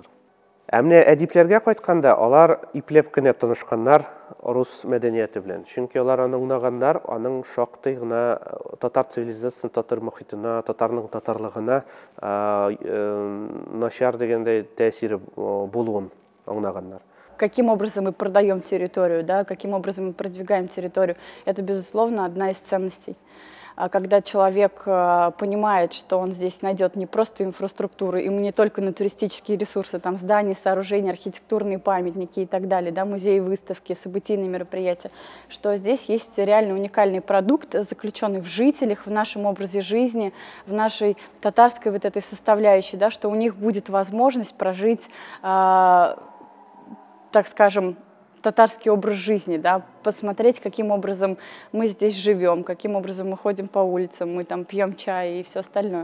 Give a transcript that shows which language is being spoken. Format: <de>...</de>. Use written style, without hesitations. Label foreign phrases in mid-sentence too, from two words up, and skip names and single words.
<tt>Әмне әдипләргә кайтканда, алар ипләп кенә тонышканнар рус мәдәнияте белән. Чөнки алар аңлаганнар, аның шактый гына татар цивилизациясен, татар мөхитенә, татарның татарлыгына начар дигәндәй тәэсире булуын аңлаганнар.</tt> <ru>Каким образом мы продаем территорию, да, каким образом мы продвигаем территорию, это, безусловно, одна из ценностей. Когда человек понимает, что он здесь найдет не просто инфраструктуру, ему не только на туристические ресурсы, там здания, сооружения, архитектурные памятники и так далее, да, музеи, выставки, событийные мероприятия, что здесь есть реально уникальный продукт, заключенный в жителях, в нашем образе жизни, в нашей татарской вот этой составляющей, да, что у них будет возможность прожить, так скажем, татарский образ жизни, да, посмотреть, каким образом мы здесь живем, каким образом мы ходим по улицам, мы там пьем чай и все остальное.</ru>